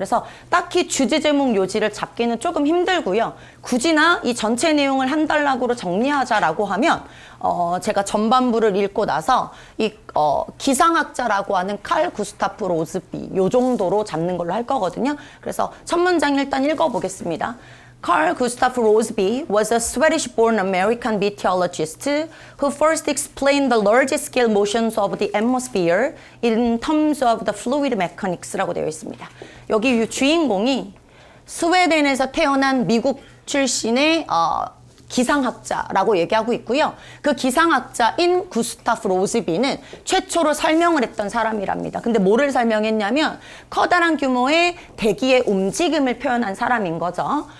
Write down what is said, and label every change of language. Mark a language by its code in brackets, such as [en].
[ko] 그래서 딱히 주제 제목 요지를 잡기는 조금 힘들고요. 굳이나 이 전체 내용을 한 단락으로 정리하자라고 하면 제가 전반부를 읽고 나서 이 기상학자라고 하는 칼 구스타프 로즈비 요 정도로 잡는 걸로 할 거거든요. 그래서 첫 문장 일단 읽어보겠습니다. [en] Carl Gustav Roseby was a Swedish-born American meteorologist who first explained the large-scale motions of the atmosphere in terms of the fluid mechanics [ko] 라고 되어 있습니다. 여기 이 주인공이 스웨덴에서 태어난 미국 출신의 기상학자라고 얘기하고 있고요. 그 기상학자인 구스타프 로즈비는 최초로 설명을 했던 사람이랍니다. 근데 뭐를 설명했냐면 커다란 규모의 대기의 움직임을 표현한 사람인 거죠.